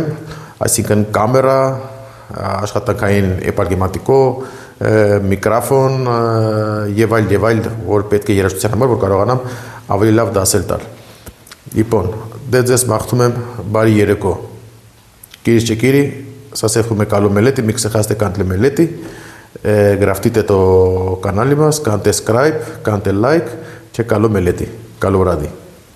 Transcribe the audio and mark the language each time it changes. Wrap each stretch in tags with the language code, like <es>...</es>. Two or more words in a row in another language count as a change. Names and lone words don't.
<hy>այսինքն կամերա, աշխատանքային էպարգեմատիկո, միկրոֆոն եւ այլ, որ պետք է երաժշտության համար, որ կարողանամ ավելի լավ դասեր տալ։ Λοιπόν, դե ձեզ մաղթում եմ բարի երեկո։ Կիրի</hy> <el>Σας εύχομαι καλό μελέτη, μην ξεχάσετε κάντε μελέτη, γραφτείτε το κανάλι μας, κάντε subscribe, κάντε like και καλό μελέτη. Καλό βράδυ.</el>